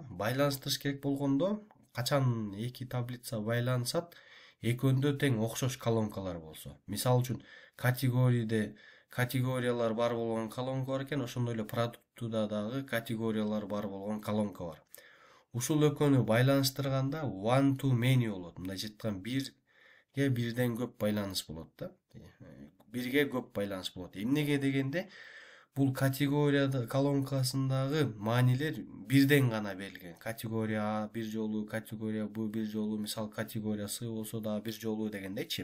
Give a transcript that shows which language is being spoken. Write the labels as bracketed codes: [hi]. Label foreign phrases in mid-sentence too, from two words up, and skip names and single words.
[ky] Байланыштырыш керек болгондо, качан эки таблица байланышат, экөөндө тең окшош колонкалар болсо. Мисалы үчүн категорияда категориялар бар болгон колонка бар экен, ошондой эле продуктуда дагы категориялар бар болгон колонка бар. Ушул экөөнү байланыштырганда [en] one to many [ky] болот. Мындайча айтканда бирге бирден көп байланыш болот да. Бирге көп байланыш болот. Эмнеге дегенде, бул категорияда колонкасындагы маанилер бирден гана берилген. Категория А бир жолу, категория Б бир жолу, мисалы категория С болсо да бир жолу дегендейчи.